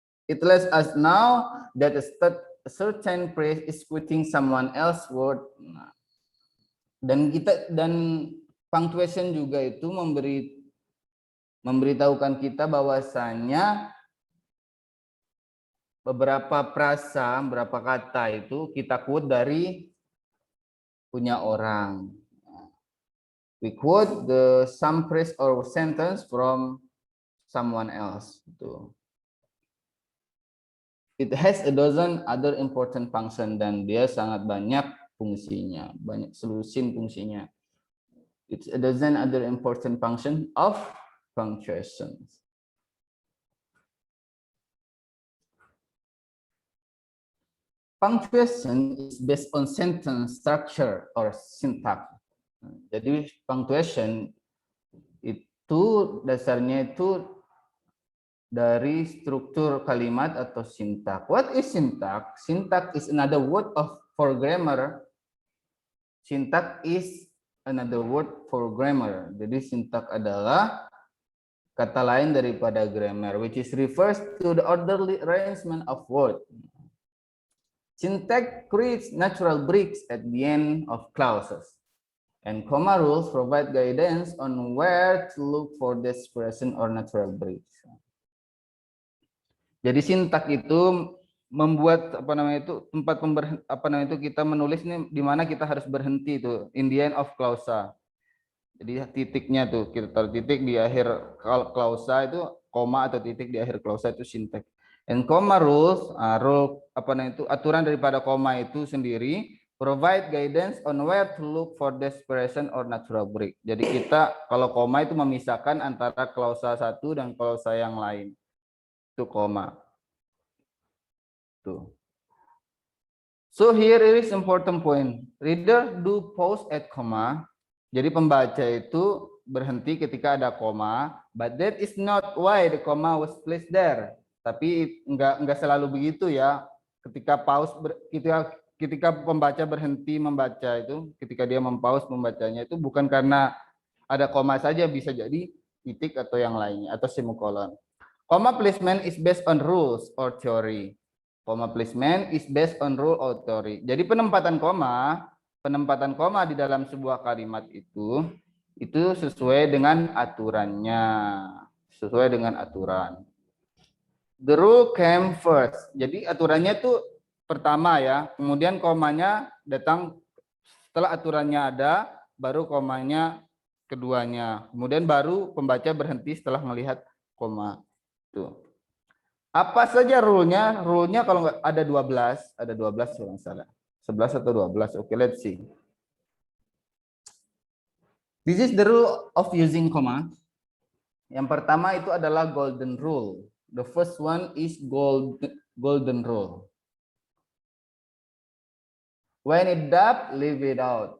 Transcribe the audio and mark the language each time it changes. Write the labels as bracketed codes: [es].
[en] It lets us know that a certain phrase is quoting someone else's word. [id] Nah, dan punctuation juga itu memberitahukan kita bahwasanya beberapa frasa, beberapa kata itu kita quote dari punya orang. [en] We quote some phrase or sentence from someone else. It has a dozen other important function [id] dan dia sangat banyak fungsinya, banyak selusin fungsinya. [en] It's a dozen other important function of punctuations. Punctuation is based on sentence structure or syntax. [id] Jadi punctuation itu dasarnya itu dari struktur kalimat atau syntax. [en] What is syntax? Syntax is another word for grammar. Syntax is another word for grammar. [id] Jadi syntax adalah kata lain daripada grammar, [en] which is refers to the orderly arrangement of words. Syntax creates natural breaks at the end of clauses, and comma rules provide guidance on where to look for the expression or natural breaks. [id] Jadi syntax itu membuat tempat kita menulis ini di mana kita harus berhenti itu [en] in the end of clause. [id] Jadi titiknya tuh kita taruh titik di akhir clause itu, koma atau titik di akhir clause itu syntax. [en] And comma rules, [id] aturan daripada koma itu sendiri [en] provide guidance on where to look for the expression or natural break. [id] Jadi kita kalau koma itu memisahkan antara klausa satu dan klausa yang lain. Itu koma. Tuh. [en] So here is important point. Reader do pause at comma. [id] Jadi pembaca itu berhenti ketika ada koma, [en] but that is not why the comma was placed there. [id] Tapi enggak selalu begitu ya. Ketika pause ketika pembaca berhenti membaca itu, ketika dia mempause membacanya itu bukan karena ada koma saja, bisa jadi titik atau yang lainnya atau semikolon. [en] Comma placement is based on rules or theory. Comma placement is based on rule or theory. [id] Jadi penempatan koma di dalam sebuah kalimat itu sesuai dengan aturannya, sesuai dengan aturan. [en] The rule came first. [id] Jadi aturannya itu pertama ya, kemudian komanya datang setelah aturannya ada, baru komanya keduanya. Kemudian baru pembaca berhenti setelah melihat koma. Tuh. Apa saja rule-nya? Rule-nya kalau nggak ada 12 kalau nggak salah. 11 atau 12. Oke, [en] let's see. This is the rule of using comma. [id] Yang pertama itu adalah golden rule. [en] The first one is golden rule. When it does, leave it out.